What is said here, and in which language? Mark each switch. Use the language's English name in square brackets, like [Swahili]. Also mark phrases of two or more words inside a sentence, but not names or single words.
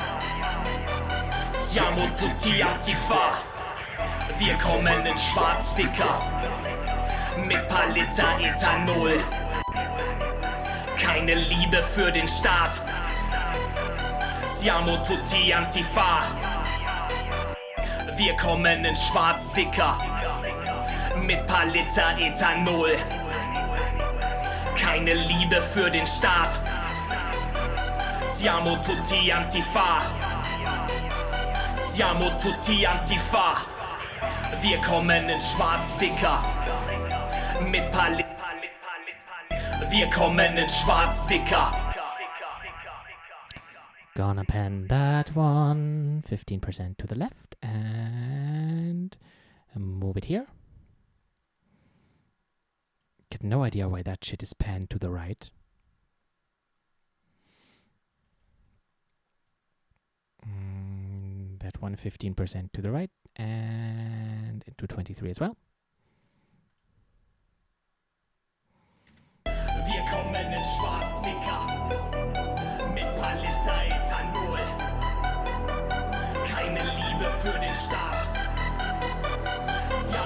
[Italian] Siamo tutti Antifa. [German] Wir kommen in Schwarz, Dicker, mit paar Liter Ethanol. Keine Liebe für den Staat. [Italian] Siamo tutti Antifa. [German] Wir kommen in Schwarz, Dicker, mit paar Liter Ethanol. Keine Liebe für den Staat. [Italian] Siamo tutti Antifa. Siamo tutti Antifa. [German] Wir kommen in Schwarz, Dicker, mit paar Liter. Wir kommen in Schwarz, Dicker. [English] Gonna pan that one 15% to the left and move it here. Get no idea why that shit is panned to the right. That one 15% to the right and into 23 as well. [German] Wir kommen in Schwarz, Dicker, mit paar Liter Ethanol. Keine Liebe für den Staat.